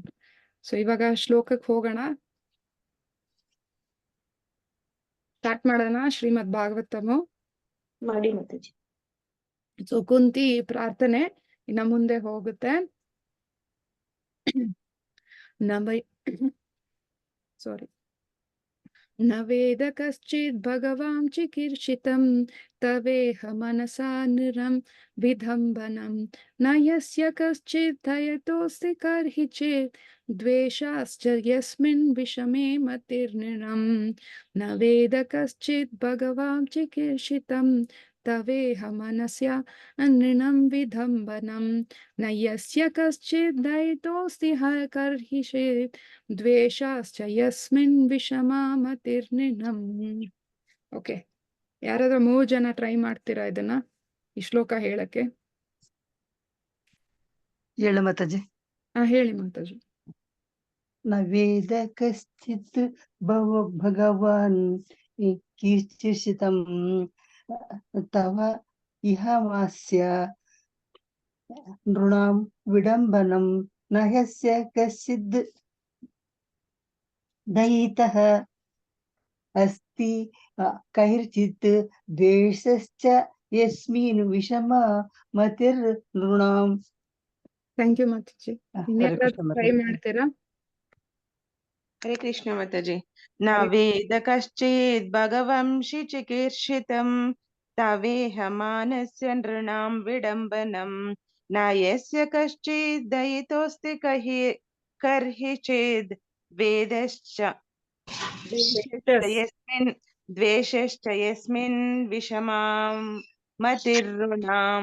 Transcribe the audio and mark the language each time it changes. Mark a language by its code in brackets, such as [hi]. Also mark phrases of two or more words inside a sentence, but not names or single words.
[kn] ಸೊ ಇವಾಗ ಶ್ಲೋಕಕ್ಕೆ ಹೋಗೋಣ, ಸ್ಟಾರ್ಟ್ ಮಾಡೋಣ ಶ್ರೀಮದ್ ಭಾಗವತಮು. ಮಾಡಿ ಮಾತಾಜಿ. ಸೊ ಕುಂತಿ ಪ್ರಾರ್ಥನೆ, ಇನ್ನ ಮುಂದೆ ಹೋಗುತ್ತೆ. ಸಾರಿ. [sa] न वेद कश्चित् भगवां चिकीर्षितं तवेह मनसा निरं विधम्बनं न यस्य कश्चित् दयतोऽस्ति कर्हि चेत् द्वेषाश्च यस्मिन् विषमे मतिर्निरं न वेद कश्चित् भगवां चिकीर्षितं तवेह मनस्या नृणं विधम्बनं न यस्य कश्चित् दयितोऽस्ति कर्हि चेत् ದ್ವೇಷಾಶ್ಚ ಯಸ್ಮಿನ್ ವಿಷಮಾ ಮತಿರ್ನಿನಂ. [kn] ಓಕೆ, ಯಾರಾದ್ರೂ 3 ಜನ ಟ್ರೈ ಮಾಡ್ತೀರಾ ಇದನ್ನ ಈ ಶ್ಲೋಕ ಹೇಳಕ್ಕೆ? ಹೇಳು ಮಾತಾಜಿ. ಹೇಳಿ ಮಾತಾಜಿ. [sa] ನ ವೇದ ಕಶ್ಚಿತ್ ಭಗವಾನ್ ಕೀರ್ತಿಸಿತಂ ತವ ಇಹ ಮಾಸ್ಯ ನೃಣಾಂ ವಿಡಂಬನಂ ನ ಯಸ್ಯ ಕಶ್ಚಿದ್ ದಯಿತಃ ಅಸ್ತಿ ಕೈರ್ಚಿತ್ ದ್ವೇಷಶ್ಚ ಯಸ್ಮಿನ್ ವಿಷಮ ಮತಿರ್ ನೃಣಾಂ. [en] thank you [kn] ಮಾತಾಜಿ. ಇನ್ಯಾರಾದ್ರೂ ಟ್ರೈ ಮಾಡ್ತೀರಾ? ಹರೇ ಕೃಷ್ಣ ಮಾತಾಜಿ. [sa] ನ ವೇದ ಕಶ್ಚಿತ್ ಭಗವಂಶಿ ಚಿಕೀರ್ಷಿತಂ ತವೇಹ ಮಾನಸ್ಯ ನೃಣಾಂ ವಿಡಂಬನಂ ನ ಯಸ್ಯ ಕಶ್ಚಿತ್ ದಯಿತೋಸ್ತಿ ಕರ್ಹಿ ಚೇದ್ ದ್ವೇಷಶ್ಚ ಯಸ್ಮಿನ್ ವಿಷಮಾಂ ಮತಿರ್ನೃಣಾಂ.